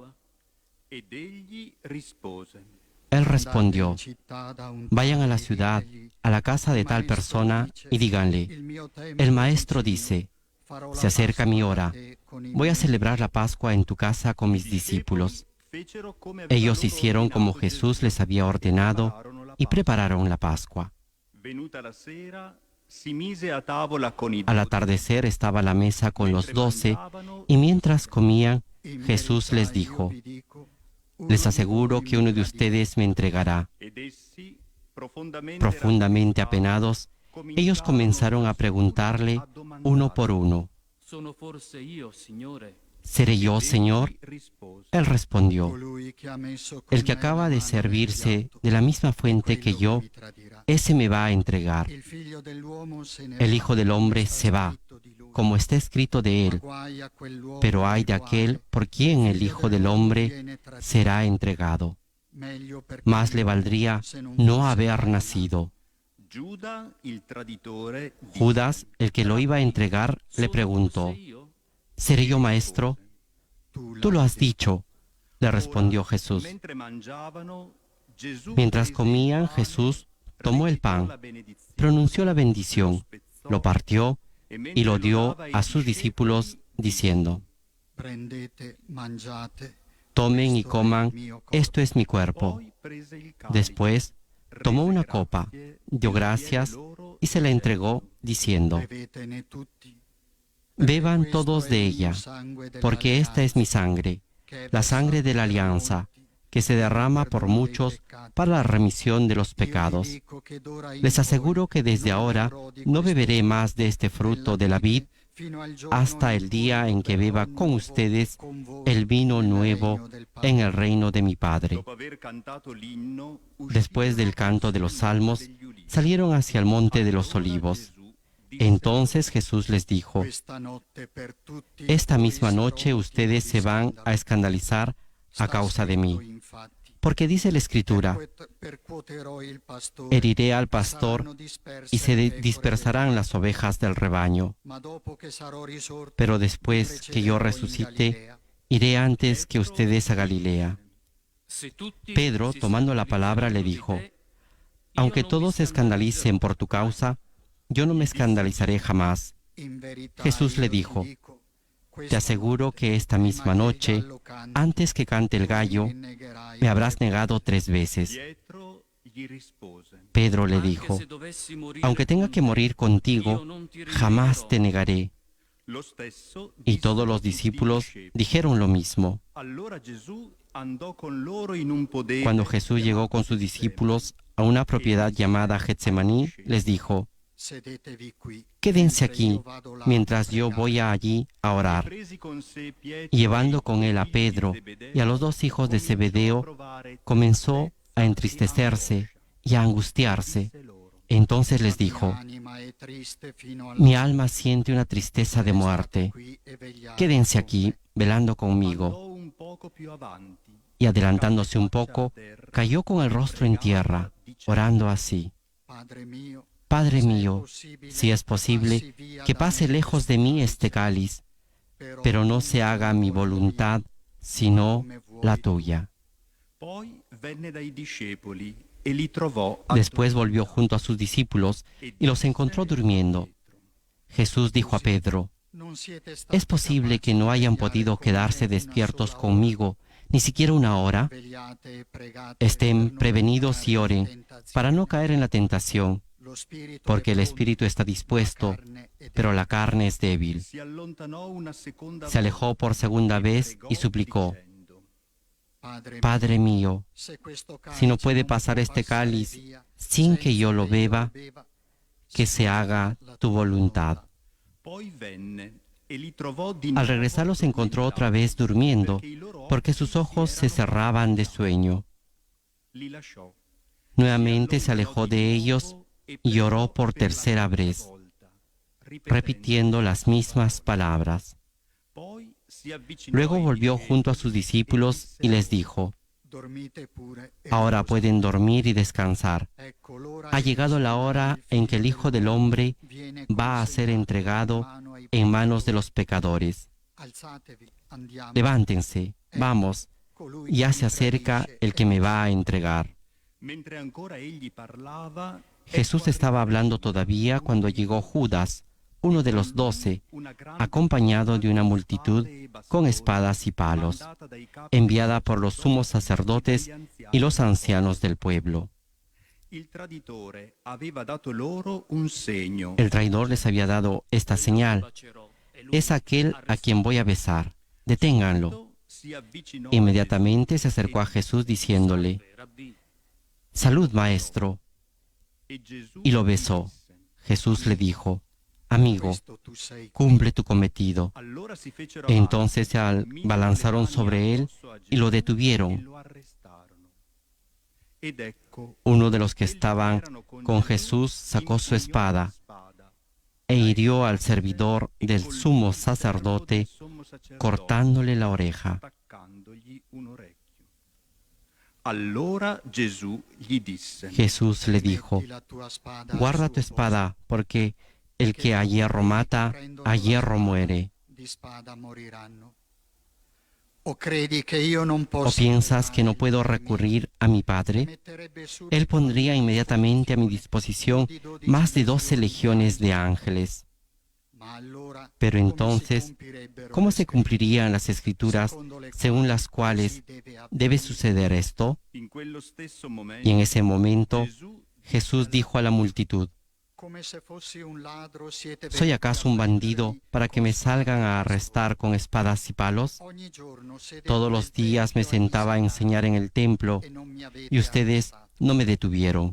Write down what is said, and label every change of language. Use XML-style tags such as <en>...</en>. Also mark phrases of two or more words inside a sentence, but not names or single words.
<es>Él respondió: vayan a la ciudad, a la casa de tal persona, y díganle: el maestro dice, se acerca mi hora, voy a celebrar la Pascua en tu casa con mis discípulos. Ellos hicieron como Jesús les había ordenado y prepararon la Pascua.</es> <it>si mise a tavola con i</it> <es>Al atardecer estaba a la mesa con los 12 y mientras comían, Jesús les dijo: les aseguro que uno de ustedes me entregará.</es> <it>ed essi</it> <es>Profundamente apenados, ellos comenzaron a preguntarle uno por uno:</es> <it>Sono forse io, Signore?</it> <es>¿seré yo, Señor?</es> <it>rispose:</it> <es>Él respondió:</es> <it>Colui che ha messo con</it> <es>el que</es> <it>me</it> <es>acaba</es> <it>la</it> <es>de</es> <it>mano</it> <es>servirse</es> <it>nel piatto,</it> <es>de la misma fuente que</es> <it>quello</it> <es>yo,</es> <it>mi tradirà.</it> <es>ese me va a entregar.</es> <it>Il figlio dell'uomo se ne</it> <es>El</es> <it>va,</it> <es>Hijo del Hombre</es> <it>come sta</it> <es>se va,</es> <it>scritto di lui.</it> <es>como está escrito de</es> <it>Ma</it> <es>él,</es> <it>guai a quell'uomo</it> <es>pero hay de</es> <it>nel quale</it> <es>aquel por quien el</es> <it>figlio</it> <es>Hijo del</es> <it>dell'uomo</it> <es>Hombre</es> <it>viene tradito.</it> <es>será entregado.</es> <it>Meglio per</it> <es>Más le</es> <it>quell'uomo</it> <es>valdría</es> <it>se non</it> <es>no</es> <it>fosse</it> <es>haber</es> <it>mai</it> <es>nacido.</es> <it>Giuda il traditore disse:</it> <es>Judas, el que lo iba a entregar, le preguntó: ¿seré yo, maestro?</es> <it>tu</it> <es>Tú lo</es> <it>l'hai</it> <es>has dicho, le respondió Jesús.</es> <it>Mentre mangiavano, Gesù</it> <es>Mientras</es> <it>prese</it> <es>comían,</es> <it>il pane,</it> <es>Jesús tomó el</es> <it>replicò</it> <es>pan,</es> <it>la benedizione,</it> <es>pronunció la bendición,</es> <it>spezzò,</it> <es>lo partió</es> <it>e</it> <es>y</es> <it>mentre</it> <es>lo dio</es> <it>dava ai</it> <es>a sus discípulos, diciendo:</es> <it>prendete, mangiate,</it> <es>tomen y</es> <it>questo è il</it> <es>coman,</es> <it>mio corpo.</it> <es>esto es mi cuerpo.</es> <it>Poi prese il cálice,</it> <es>Después tomó</es> <it>rese</it> <es>una</es> <it>grazie,</it> <es>copa,</es> <it>e</it> <es>dio</es> <it>lo diede</it> <es>gracias</es> <it>loro,</it> <es>y se la entregó, diciendo:</es> <it>Bevetene tutti, perché</it> <es>beban</es> <it>questo</it> <es>todos</es> <it>è</it> <es>de</es> <it>il mio</it> <es>ella,</es> <it>sangue</it> <es>porque esta es mi</es> <it>dell'alleanza,</it> <es>sangre,</es> <it>che è</it> <es>la sangre de la</es> <it>versato per</it> <es>alianza,</es> <it>molti</it> <es>que se derrama por</es> <it>perdono dei</it> <es>muchos</es> <it>peccati.</it> <es>para la remisión de los</es> <it>Io vi</it> <es>pecados.</es> <it>dico che d'ora in</it> <es>Les</es> <it>poi</it> <es>aseguro que desde</es> <it>non</it> <es>ahora</es> <it>berrò di</it> <es>no</es> <it>questo</it> <es>beberé</es> <it>frutto</it> <es>más de este fruto de la vid</es> <it>fino al giorno</it> <es>hasta</es> <it>in</it> <es>el</es> <it>cui</it> <es>día en que</es> <it>berrò</it> <es>beba con</es> <it>nuovo</it> <es>ustedes</es> <it>con voi</it> <es>el vino</es> <it>nel</it> <es>nuevo</es> <it>regno del Padre.</it> <es>en el reino de mi Padre.</es> <it>dopo aver cantato l'inno,</it> <es>Después del canto de los salmos,</es> <it>degli ulivi.</it> <es>salieron hacia el monte de los</es> <it>Allora</it> <es>olivos.</es> <it>Gesù disse</it> <es>Entonces Jesús les dijo:</es> <it>Questa notte per tutti</it> <es>esta</es> <it>voi</it> <es>misma</es> <it>sarò</it> <es>noche</es> <it>motivo</it> <es>ustedes</es> <it>di</it> <es>se van</es> <it>scandalo.</it> <es>a escandalizar a</es> <it>Sta</it> <es>causa de</es> <it>scritto,</it> <es>mí.</es> <it>infatti,</it> <es>Porque dice la Escritura:</es> <it>percuoterò il pastore,</it> <es>heriré al</es> <it>e</it> <es>pastor</es> <it>saranno disperse</it> <es>y se</es> <it>le pecore</it> <es>dispersarán</es> <it>del</it> <es>las ovejas del rebaño.</es> <it>Ma dopo che sarò risorto,</it> <es>Pero</es> <it>vi</it> <es>después que yo</es> <it>precederò in</it> <es>resucite,</es> <it>Galilea.</it> <es>iré antes que ustedes a Galilea. Pedro, tomando la palabra, le dijo: aunque todos se escandalicen por tu causa, yo no me escandalizaré jamás.</es> <it>In verità</it> <es>Jesús le</es> <it>io ti dico: dico,</it> <es>te</es> <it>questa</it> <es>aseguro</es> <it>notte,</it> <es>que esta</es> <it>prima</it> <es>misma</es> <it>che il</it> <es>noche,</es> <it>gallo canti,</it> <es>antes que cante el gallo,</es> <it>mi negherai</it> <es>me habrás</es> <it>3</it> <es>negado 3 veces.</es> <it>Pietro gli rispose:</it> <es>Pedro le dijo: aunque tenga que morir contigo, jamás te negaré.</es> <it>lo stesso</it> <es>Y</es> <it>dissero</it> <es>todos los</es> <it>tutti i</it> <es>discípulos</es> <it>discepoli.</it> <es>dijeron lo mismo.</es> <it>Allora Gesù andò con loro in un podere</it> <es>Cuando Jesús llegó con sus discípulos a una propiedad llamada Getsemaní, les dijo:</es> <it>Sedetevi qui,</it> <es>quédense</es> <it>mentre io</it> <es>aquí</es> <it>vado là</it> <es>mientras</es> <it>a</it> <es>yo</es> <it>pregare.</it> <es>voy allí a orar.</es> <it>presi con sé Pietro</it> <es>Y llevando con él a</es> <it>e i figli di</it> <es>Pedro</es> <it>Zebedeo,</it> <es>y a los 2 hijos de</es> <it>cominciò a</it> <es>Zebedeo,</es> <it>provare</it> <es>comenzó a entristecerse y a angustiarse. Entonces les dijo:</es> <it>Mi anima è triste fino alla</it> <es>mi</es> <it>morte.</it> <es>alma siente una tristeza de</es> <it>Restate</it> <es>muerte.</es> <it>qui e vegliate</it> <es>Quédense</es> <it>con</it> <es>aquí</es> <it>me.</it> <es>velando conmigo.</es> <it>andò un poco più avanti</it> <es>Y adelantándose un poco, cayó con el rostro en tierra, orando así:</es> <it>Padre mio,</it> <es>Padre</es> <it>se è</it> <es>mío,</es> <it>possibile,</it> <es>si es posible,</es> <it>passi via</it> <es>que</es> <it>da</it> <es>pase</es> <it>me</it> <es>lejos de mí este cáliz, pero no se haga mi voluntad, sino la tuya.</es> <it>Poi venne dai discepoli e li trovò</it> <es>Después volvió junto a sus discípulos y los encontró durmiendo. Jesús dijo a Pedro:</es> <it>Non siete stati</it> <es>¿es posible que</es> <it>capaci</it> <es>no</es> <it>di</it> <es>hayan</es> <it>vegliare</it> <es>podido</es> <it>con me</it> <es>quedarse</es> <it>una</it> <es>despiertos</es> <it>sola</it> <es>conmigo ni siquiera una hora?</es> <it>ora? Vegliate e pregate per</it> <es>Estén</es> <it>non</it> <es>prevenidos</es> <it>cadere</it> <es>y</es> <it>in</it> <es>oren</es> <it>tentazione.</it> <es>para no caer en la tentación,</es> <it>Lo spirito</it> <es>porque</es> <it>è</it> <es>el</es> <it>pronto,</it> <es>espíritu está</es> <it>la</it> <es>dispuesto,</es> <it>carne è</it> <es>pero la carne es débil.</es> <it>si allontanò una seconda</it> <es>Se alejó por segunda vez y suplicò:</es> <it>dicendo:</it> <es>Padre mío,</es> <it>se questo</it> <es>si no</es> <it>cálice</it> <es>puede</es> <it>non</it> <es>pasar</es> <it>può</it> <es>este</es> <it>passare</it> <es>cáliz</es> <it>via</it> <es>sin que yo lo</es> <it>senza</it> <es>beba, que se haga tu voluntad.</es> <it>Poi venne e li trovò di</it> <es>Al</es> <it>nuovo</it> <es>regresar los encontró otra vez durmiendo,</es> <it>perché i loro</it> <es>porque sus</es> <it>occhi</it> <es>ojos</es> <it>si</it> <es>se</es> <it>erano</it> <es>cerraban de sueño.</es> <it>li lasciò.</it> <es>Nuevamente se alejó de ellos y oró por tercera vez, repitiendo las mismas palabras. Luego volvió junto a sus discípulos y les dijo:</es> <it>dormite pure e</it> <es>ahora</es> <it>riposate.</it> <es>pueden dormir y descansar.</es> <it>Ecco, l'ora</it> <es>Ha</es> <it>è</it> <es>llegado la</es> <it>vicina,</it> <es>hora</es> <it>il</it> <es>en que el</es> <it>Figlio</it> <es>Hijo del</es> <it>dell'uomo</it> <es>Hombre</es> <it>viene</it> <es>va a ser</es> <it>consegnato</it> <es>entregado</es> <it>in mano ai</it> <es>en manos de</es> <it>peccatori.</it> <es>los pecadores.</es> <it>Alzatevi, andiamo.</it> <es>Levántense, vamos,</es> <it>Colui</it> <es>ya</es> <it>che</it> <es>se</es> <it>mi</it> <es>acerca</es> <it>tradisce</it> <es>el que me va a entregar.</es> <it>Mentre ancora egli parlava,</it> <es>Jesús estaba hablando todavía cuando llegó Judas, uno de los 12, acompañado de una multitud con espadas y palos, enviada por los sumos sacerdotes y los ancianos del pueblo.</es> <it>Il traditore aveva dato loro un segno.</it> <es>El traidor les había dado esta señal: es aquel a quien voy a besar. Deténganlo.</es> <it>Si avvicinò</it> <es>Inmediatamente se acercó a Jesús diciéndole: Salud, maestro.</es> <it>e Gesù</it> <es>Y lo besó. Jesús le dijo: Amigo, cumple tu cometido.</es> <it>allora si fecero</it> <es>Entonces se</es> <it>avanti, misero</it> <es>abalanzaron</es> <it>le mani</it> <es>sobre él</es> <it>addosso a</it> <es>y lo</es> <it>Gesù</it> <es>detuvieron.</es> <it>e lo arrestarono. Ed ecco,</it> <es>Uno de los que</es> <it>quelli</it> <es>estaban</es> <it>erano</it> <es>con Jesús sacó su</es> <it>impugnò la</it> <es>espada</es> <it>spada</it> <es>e hirió al servidor</es> <it>e</it> <es>del</es> <it>colpì</it> <es>sumo</es> <it>il servo</it> <es>sacerdote,</es> <it>del sommo sacerdote,</it> <es>cortándole la oreja.</es> <it>taccandogli un orecchio. Allora Gesù gli disse:</it> <es>Jesús le dijo: Guarda tu espada, porque el que a hierro mata, a hierro muere.</es> <it>Di spada moriranno. ¿O credi</it> <es>que yo</es> <it>non</it> <es>¿O</es> <it>posso</it> <es>piensas que no puedo recurrir a mi Padre? Él pondría inmediatamente a mi disposición más de 12 legiones de ángeles. Pero entonces, ¿cómo se cumplirían las escrituras según las cuales debe suceder esto?</es> <it>In quello stesso momento,</it> <es>Y en ese momento</es> <it>Gesù</it> <es>Jesús dijo a la multitud: ¿Soy acaso un bandido para que me salgan a arrestar con espadas y palos? Todos los días me sentaba a enseñar en el templo y ustedes no me detuvieron.</es>